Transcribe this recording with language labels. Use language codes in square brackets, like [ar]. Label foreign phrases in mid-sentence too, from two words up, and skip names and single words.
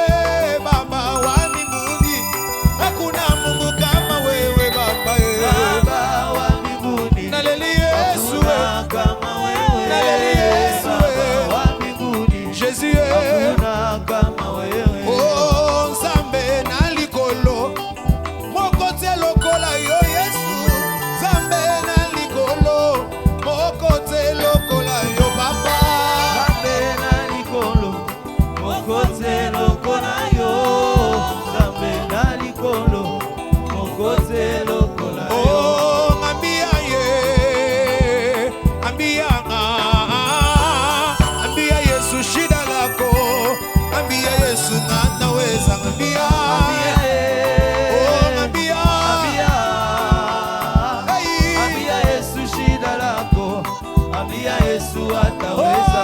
[sw] Baba wa mbinguni, hakuna Mungu kama wewe Baba. Baba wa mbinguni, Naleli Yesu, hakuna kama wewe. Naleli Yesu, Baba wa mbinguni, Jésus, hakuna kama wewe. [ln] oh Nzambe na likolo, moko te lokola yo Yesu. Nzambe na likolo, moko te lokola yo Papa. Nzambe na likolo, moko te lokola yo. Nzambe na likolo, moko te lokola yo. [sw] Oh, ambia ye, ambia ambia Yesu shida lako, ambia Yesu anaweza, ambia, oh, ambia, hey, Ambia Yesu shida lako, ambia Yesu ataweza.